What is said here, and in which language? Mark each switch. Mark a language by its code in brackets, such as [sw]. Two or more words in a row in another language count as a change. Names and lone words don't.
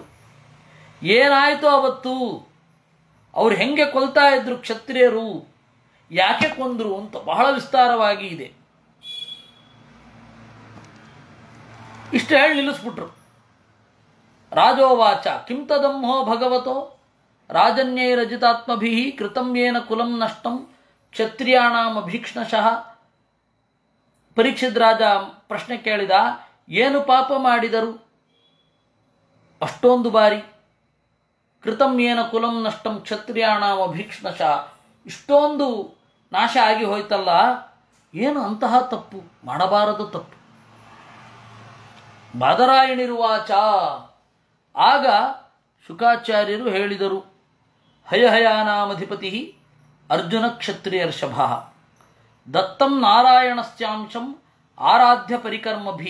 [kn] ಏನಾಯಿತು ಅವತ್ತು, ಅವ್ರು ಹೆಂಗೆ ಕೊಲ್ತಾ ಇದ್ರು ಕ್ಷತ್ರಿಯರು, ಯಾಕೆ ಕೊಂದರು ಅಂತ ಬಹಳ ವಿಸ್ತಾರವಾಗಿ ಇದೆ. ಇಷ್ಟು ಹೇಳಿ ನಿಲ್ಲಿಸ್ಬಿಟ್ರು. [sa] ರಾಜೋವಾಚ ಕಿಂ ತದಮ್ಹೋ ಭಗವತೋ ರಾಜನ್ಯೈರಜಿತಾತ್ಮಭಿ ಕೃತಂ ಯೇನ ಕುಲಂ ನಷ್ಟಂ ಕ್ಷತ್ರಿಯಾಣಾಂ ಅಭೀಕ್ಷ್ಣಶಃ. [kn] ಪರೀಕ್ಷಿತ್ ರಾಜ ಪ್ರಶ್ನೆ ಕೇಳಿದ, ಏನು ಪಾಪ ಮಾಡಿದರು ಅಷ್ಟೊಂದು ಬಾರಿ? [sa] ಕೃತಂ ಯೇನ ಕುಲಂ ನಷ್ಟಂ ಕ್ಷತ್ರಿಯಾಣಾಂ ಅಭೀಕ್ಷ್ಣಶಃ, [kn] ಇಷ್ಟೊಂದು ನಾಶ ಆಗಿ ಹೋಯ್ತಲ್ಲ, ಏನು ಅಂತಹ ತಪ್ಪು ಮಾಡಬಾರದು ತಪ್ಪು. [sa] ಬಾದರಾಯಣಿರುವಾಚ, [kn] ಆಗ ಶುಕಾಚಾರ್ಯರು ಹೇಳಿದರು, [sa] ಹಯಹಯಾನಾಮಧಿಪತಿ ಅರ್ಜುನ ಕ್ಷತ್ರಿಯರ್ಷಭ ದತ್ತಂ ನಾರಾಯಣಸ್ಯಾಂಶಂ ಆರಾಧ್ಯ ಪರಿಕರ್ಮಭಿ.